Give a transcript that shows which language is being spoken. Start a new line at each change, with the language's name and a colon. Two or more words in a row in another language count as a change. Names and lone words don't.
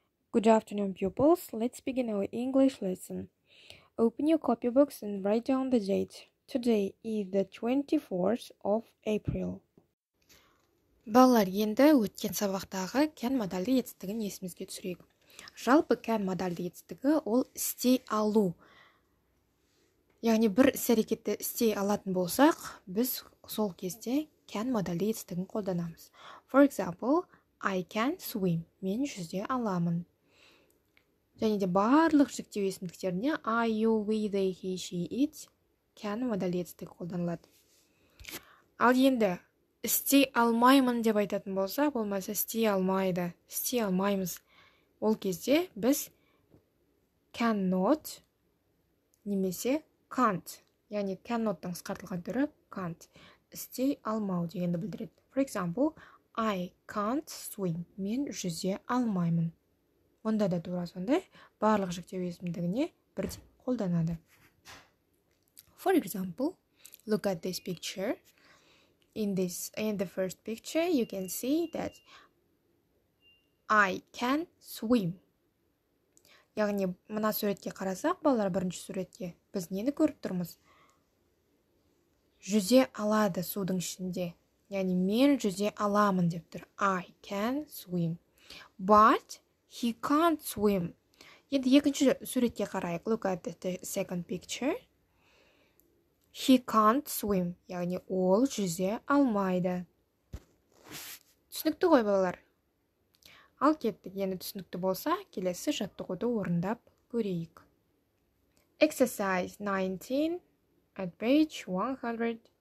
English: Good afternoon, pupils. Let's begin our English lesson. Open your copybooks and write down the date. Today is the 24th of April.
Kazakh: Балалар, енді өткен сабақтағы can модальді етістігін есімізге түсірейік. Жалпы can модальді етістігі ол істей алу. Яғни бір іс-әрекетті істей алатын болсақ, біз сол кезде can модальді етістігін қолданамыз.
English: For example, I can swim.
Kazakh: Мен жүзе аламын. Және де барлық жіктеу есімдіктеріне
English: I, you, we, they, he, she, it can
Kazakh: модальді етістігі қолданылады. Ал енді істей алмаймын деп айтатын болса, болмаса істей алмайды, істей алмаймыз. Ол кезде біз cannot немесе can't, яғни cannot-тың қысқартылған түрі can't, істей алмау дегенді білдіреді.
English: For example, I can't swim.
Kazakh: Мен жүзе алмаймын. Онда да тура сондай барлық жіктеу есімдігіне бірдей қолданады.
English: For example, look at this picture. In the first picture, you can see that I can swim.
Kazakh: Яғни, мына суретке қарасақ, балалар бірінші суретке, біз нені көріп тұрмыз? Жүзе алады судың ішінде. Яғни, мен жүзе аламын деп тұр.
English: I can swim. But he can't swim.
Kazakh: Енді екінші суретке қарайық.
English: Look at the second picture. He can't swim.
Kazakh: Яғни, ол жүзе алмайды. Түсінікті ғой, балалар? Ал кеттік, енді түсінікті болса, келесі жаттығуды орындап көрейік.
English: Exercise 19 at page 101.